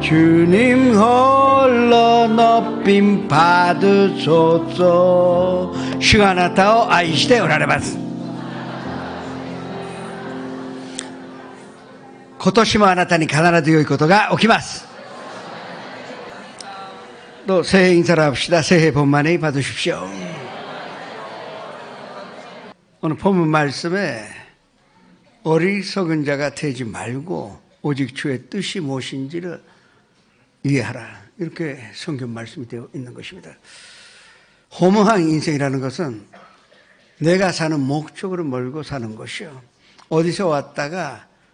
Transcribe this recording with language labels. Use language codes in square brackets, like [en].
[ko] 주님 홀로 높임 받으소서. 시간아타오 아이시대 오라레바스. [ja] 今年もあなたに必ず良いことが起きます。 [ko] 또 새해 인사를 합시다. 새해 복 많이 받으십시오. 오늘 본문 말씀에 어리석은 자가 되지 말고 오직 주의 뜻이 무엇인지를 이해하라. 이렇게 성경 말씀이 되어 있는 것입니다. 허무한 인생이라는 것은 내가 사는 목적으로 몰고 사는 것이요. 어디서 왔다가